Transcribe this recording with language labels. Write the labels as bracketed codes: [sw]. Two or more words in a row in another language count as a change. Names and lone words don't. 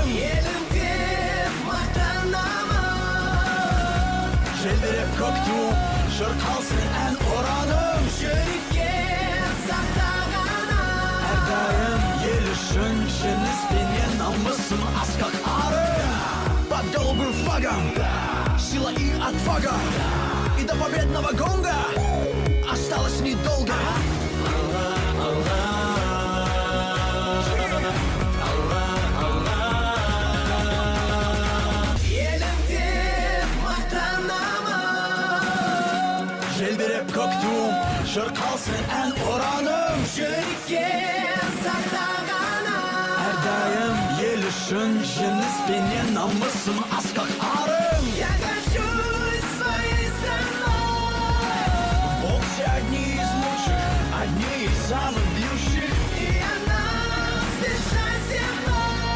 [kk] Елім деп мақтанамын, желбіреп көк туым, шырқалсын ән ұраным, жүрекке сақтағаным. Әрдайым ел үшін жеңіспенен намысын асқақ арым. [ru] Под голубым флагом сила и отвага, и до победного гонга осталось недолго. [kk] Елім деп мақтанамын, желбіреп көк туым, шырқалсын ән ұраным, жүрекке сақтағаным. Әрдайым ел үшін жеңіспенен намысын асқақ арым. [ru] Я горжусь своей страной, вот все одни из лучших, одни из самых бьющих. И она смешает земной.